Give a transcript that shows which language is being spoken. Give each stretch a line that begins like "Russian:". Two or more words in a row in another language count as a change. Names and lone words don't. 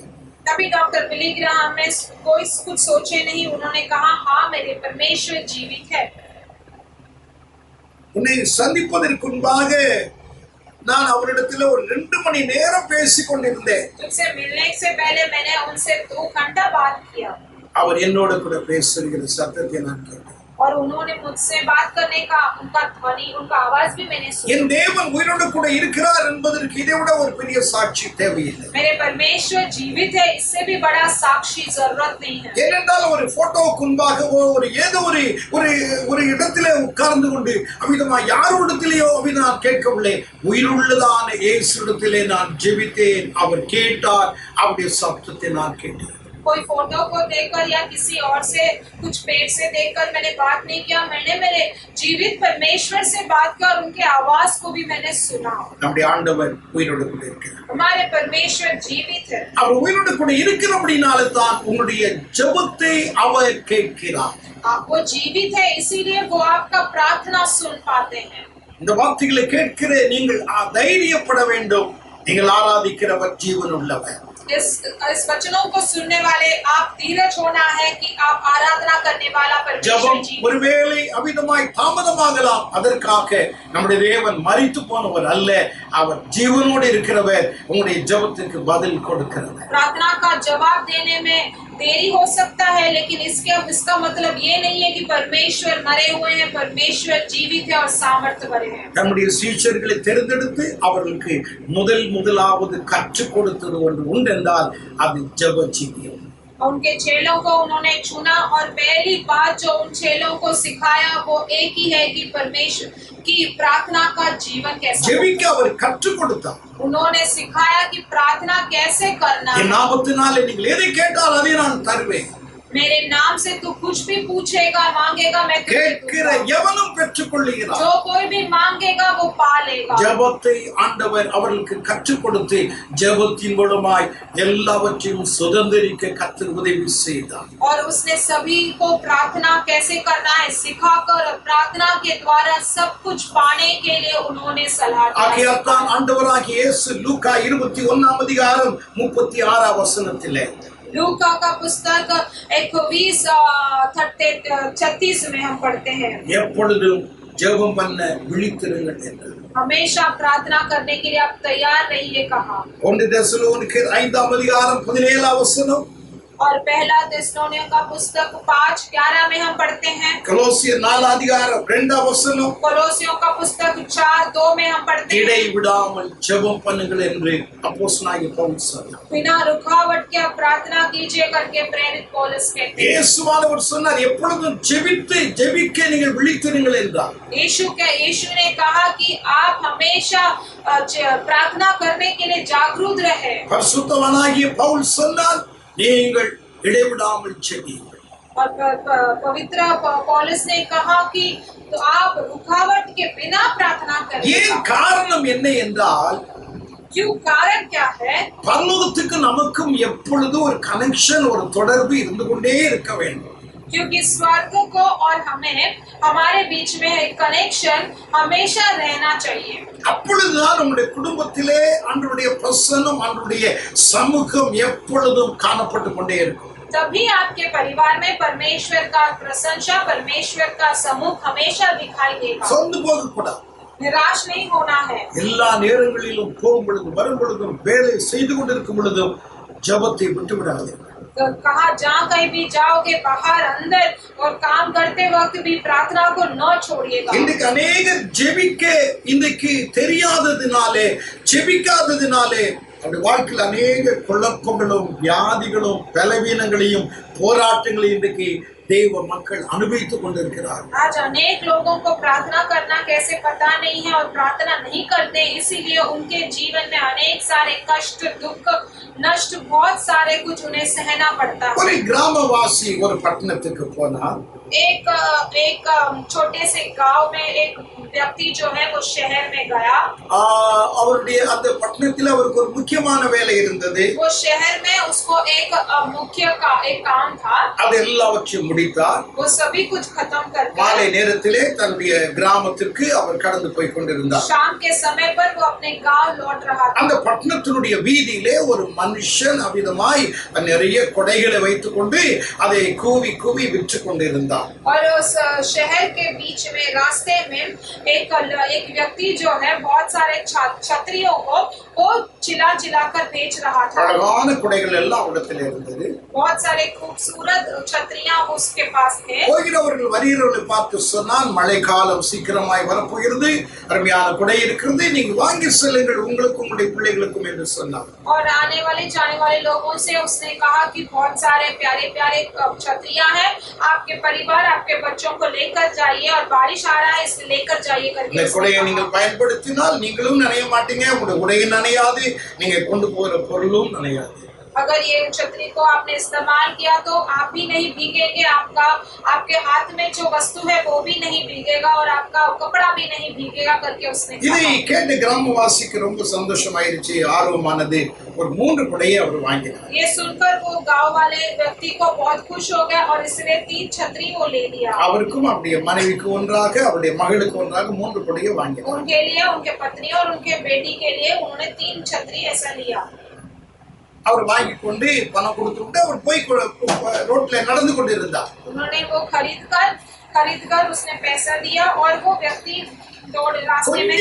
Hindi: तभी डॉक्टर बिली ग्राहम ने कोई कुछ सोचे नहीं, उन्होंने कहा, हाँ मेरे परमेश्वर जीवित है।
Tamil: உன்னை சந்திப்பதற்கு முன்பாக நான் அவரிடத்தில் ஒரு 2 மணி நேரம் பேசிக் கொண்டிருந்தேன்.
Hindi: तुमसे मिलने से पहले मैंने उनसे 2 घंटा बात किया
Tamil: அவர் என்னோட கூட பேசுகிற சத்தத்தை நான் கேட்டேன்.
Hindi: और उन्होंने मुझसे बात करने का उनका ध्वनि, उनका आवाज भी मैंने सुना।
Tamil: என் தேவன் உயிரோடு கூட இருக்கிறார் என்பதற்கு இதை விட ஒரு பெரிய சாட்சி தேவையில்லை.
Hindi: मेरे परमेश्वर जीवित है, इससे भी बड़ा साक्षी जरूरत नहीं है।
Tamil: ஏனென்றால் ஒரு போட்டோவுக்கு முன்பாகவோ ஏதோ ஒரு இடத்திலே உட்கார்ந்து கொண்டு அமிதமா யாரோடத்திலேயோ நான் கேட்கவில்லை, உயிருள்ளதான இயேசுவிடத்திலே நான் ஜெபித்தேன், அவர் கேட்டார், அவருடைய சத்தத்தை நான் கேட்டேன்.
Hindi: कोई फोटो को देखकर या किसी और से कुछ पेट से देखकर मैंने बात नहीं किया, मैंने मेरे जीवित परमेश्वर से बात किया और उनके आवाज को भी मैंने सुना।
Tamil: நம்முடைய ஆண்டவர் உயிரோடு கூட இருக்கிறார்.
Hindi: हमारे परमेश्वर जीवित है।
Tamil: அவர் உயிரோடு கூட இருக்கிறபடினால தான் உங்களுடைய ஜெபத்தை அவர் கேட்கிறார்.
Hindi: वो जीवित है, इसीलिए वो आपका प्रार्थना सुन पाते हैं।
Tamil: இந்த வார்த்தைகளை கேட்கிற நீங்கள் தைரியப்பட வேண்டும், நீங்கள் ஆராதிக்கிறவர் ஜீவன் உள்ளவர்.
Hindi: इस वचनों को सुनने वाले आप धीरज होना है कि आप आराधना करने वाला परमेश्वर
Tamil: ஜெபம்
Hindi: जी।
Tamil: ஒருவேளை அமிதமாய் தாமதமாகலாம், அதற்காக நம்முடைய தேவன் மரித்து போனவர் அல்ல, அவர் ஜீவனோடு இருக்கிறவர், உங்களுடைய ஜெபத்துக்கு பதில் கொடுக்கிறவர்.
Hindi: प्रार्थना का जवाब देने में देरी हो सकता है, लेकिन इसका मतलब ये नहीं है कि परमेश्वर मरे हुए हैं, परमेश्वर जीवित है और सामर्थ्य भरे हैं।
Tamil: நம்முடைய சீஷர்களை தேர்ந்தெடுத்து அவர்களுக்கு முதலாவது கற்றுக் கொடுத்தது ஒன்று உண்டென்றால் அது ஜெப ஜீவியம்.
Hindi: उनके चेलों को उन्होंने चुना और पहली बात जो उन चेलों को सिखाया वो एक ही है कि परमेश्वर की प्रार्थना का जीवन कैसा।
Tamil: ஜெபிக்க அவர் கற்றுக் கொடுத்தார்.
Hindi: उन्होंने सिखाया कि प्रार्थना कैसे करना
Tamil: என்
Hindi: है।
Tamil: நாமத்தினாலே நீங்கள் எதை கேட்டால் அதை நான் தருவேன்.
Hindi: मेरे नाम से तू कुछ भी पूछेगा मांगेगा मैं तुझे
Tamil: கேட்கிற
Hindi: दूंगा।
Tamil: எவனும் பெற்றுக்கொள்ளுகிறான்.
Hindi: जो कोई भी मांगेगा वो पा लेगा।
Tamil: ஜெபத்தை ஆண்டவர் அவர்களுக்கு கற்றுக் கொடுத்து ஜெபத்தின் மூலமாய் எல்லாவற்றையும் சுதந்திரிக்க கர்த்தர் உதவி செய்தார்.
Hindi: और उसने सभी को प्रार्थना कैसे करना है सिखाकर प्रार्थना के द्वारा सब कुछ पाने के लिए उन्होंने सलाह दी।
Tamil: ஆகையால் தான் ஆண்டவராகிய இயேசு லூக்கா 21 அதிகாரம் 36 வசனத்திலே
Hindi: लूका का पुस्तक 21:36 में हम पढ़ते हैं
Tamil: எப்பொழுதும் ஜெபம் பண்ண விழித்திருங்கள் என்றார்.
Hindi: हमेशा प्रार्थना करने के लिए आप तैयार रहिए कहा।
Tamil: 1 தெசலோனிக்கேயர் 5 அதிகாரம் 17 வசனம்,
Hindi: और पहला थिस्सलुनीकियों का पुस्तक 5:11 में हम पढ़ते हैं।
Tamil: கொலோசியர் 4 அதிகாரம் 2 வசனம்,
Hindi: कोलोसियों का पुस्तक 4:2 में हम पढ़ते हैं।
Tamil: இடைவிடாமல் ஜெபம் பண்ணுங்கள் என்று அப்போஸ்தலனாகிய பவுல் சொன்னார்.
Hindi: बिना रुकावट के आप प्रार्थना कीजिए करके प्रेरित पौलुस कहते हैं।
Tamil: இயேசுவானவர் சொன்னார் எப்பொழுதும் ஜெபிக்க நீங்கள் விழித்திருங்கள் என்றார்.
Hindi: यीशु ने कहा कि आप हमेशा प्रार्थना करने के लिए जागरूक रहे।
Tamil: பரிசுத்தவானாகிய பவுல் சொன்னார் நீங்கள் இடைவிடாமல் ஜெபியுங்கள்.
Hindi: और पवित्र पौलुस ने कहा कि तो आप रुकावट के बिना प्रार्थना करें।
Tamil: ஏன் காரணம் என்ன என்றால்
Hindi: क्यों कारण क्या है?
Tamil: பரலோகத்துக்கு நமக்கும் எப்பொழுதும் ஒரு கனெக்ஷன் ஒரு தொடர்பு இருந்து கொண்டே இருக்க வேண்டும்.
Hindi: क्योंकि स्वर्ग को और हमें हमारे बीच में एक कनेक्शन हमेशा रहना चाहिए।
Tamil: அப்பொழுதுதான் நம்முடைய குடும்பத்திலே ஆண்டவருடைய பிரசன்னம் ஆண்டவருடைய சமூகம் எப்பொழுதும் காணப்பட்டு கொண்டே இருக்கும்.
Hindi: तभी आपके परिवार में परमेश्वर का प्रशंसा परमेश्वर का समूह हमेशा दिखाई देगा।
Tamil: சொந்து போக கூடாது.
Hindi: निराश नहीं होना है।
Tamil: எல்லா நேரங்களிலும் போகும் பொழுதும் வரும் பொழுதும் வேலை செய்து கொண்டிருக்கும் பொழுதும் ஜெபத்தை விட்டுவிடாதீர்கள்.
Hindi: कहा जहाँ कहीं भी जाओगे बाहर अंदर और काम करते वक्त भी प्रार्थना को न छोड़िएगा।
Tamil: இன்றைக்கு அநேகர் ஜெபிக்க இன்றைக்கு தெரியாததினாலே ஜெபிக்காததினாலே அவருடைய வாழ்க்கையில் அநேக குழப்பங்களும் வியாதிகளும் பலவீனங்களையும் போராட்டங்களையும் இன்றைக்கு देव மக்கள் அனுபவித்துக் கொண்டிருக்கிறார்.
Hindi: आज अनेक लोगों को प्रार्थना करना कैसे पता नहीं है और प्रार्थना नहीं करते, इसीलिए उनके जीवन में अनेक सारे कष्ट दुख नष्ट बहुत सारे कुछ उन्हें सहना पड़ता है।
Tamil: ஒரு கிராமவாசி ஒரு பட்டணத்துக்கு போனார்.
Hindi: एक छोटे से गांव में एक व्यक्ति जो है वो शहर में गया।
Tamil: அவருடைய அந்த பட்டணத்தில் அவருக்கு ஒரு முக்கியமான வேலை இருந்தது.
Hindi: वो शहर में उसको एक काम था।
Tamil: அது எல்லாவற்றையும் முடித்தார்.
Hindi: वो सभी कुछ खत्म करके
Tamil: மாலை நேரத்திலே தன்னுடைய கிராமத்திற்கு அவர் கடந்து போய் கொண்டிருந்தார்.
Hindi: शाम के समय पर वो अपने गांव लौट रहा था।
Tamil: அந்த பட்டணத்தினுடைய வீதியிலே ஒரு மனுஷன் அவிதமாய் நிறைய கொடைகளை வைத்துக் கொண்டு அதை கூவி கூவி விற்று கொண்டிருந்தார்.
Hindi: और उस शहर के बीच में रास्ते में एक व्यक्ति जो है बहुत सारे छतरियों को वो चिल्ला कर बेच रहा था।
Tamil: அழகான கொடைகள் எல்லாம் இடத்துல இருந்தது.
Hindi: बहुत सारे खूबसूरत छतरियां उसके पास थे।
Tamil: போகிறவர்கள் வருகிறவர்களை பார்த்து சொன்னான், மழைக்காலம் சீக்கிரமாய் வரப்போகிறது, அருமையான கொடை இருக்கிறது, நீங்க வாங்கி செல்லுங்கள் உங்களுக்கும் உங்களுடைய பிள்ளைகளுக்கும் என்று சொன்னார்.
Hindi: और आने वाले जाने वाले लोगों से उसने कहा कि बहुत सारे प्यारे प्यारे छतरियां हैं, आपके परिवार आपके बच्चों को लेकर जाइए और बारिश आ रहा है इसलिए लेकर जाइए करके।
Tamil: இந்த கொடையை நீங்கள் பயன்படுத்தினால் நீங்களும் நனைய மாட்டீங்க, உங்களுடைய உடையும் நனையாது, நீங்க கொண்டு போகிற பொருளும் நனையாது.
Hindi: अगर ये छतरी को आपने इस्तेमाल किया तो आप भी नहीं भीगेंगे, आपके हाथ में जो वस्तु है वो भी नहीं भीगेगा और आपका कपड़ा भी नहीं भीगेगा करके उसने
Tamil: இதை கேட்டு கிராமவாசிக்கு ரொம்ப சந்தோஷமாயிருச்சு, ஆர்வமானது. ஒரு 3 கொடையை அவர் வாங்கினார்.
Hindi: ये सुनकर वो गांव वाले व्यक्ति को बहुत खुश हो गया और इसने 3 छतरी वो ले लिया।
Tamil: அவருக்கும் அவருடைய மனைவிக்கு ஒன்றாக அவருடைய மகளுக்கு ஒன்றாக 3 கொடையை வாங்கினார்.
Hindi: उनके लिए उनके पत्नी और उनके बेटी के लिए उन्होंने 3 छतरी ऐसा लिया।
Tamil: அவர் வாங்கி கொண்டு பணம் கொடுத்துட்டு அவர் போய் ரோட்ல நடந்து கொண்டிருந்தார்.
Hindi: उन्होंने वो खरीदकर उसने पैसा दिया और वो व्यक्ति दौड़ रास्ते में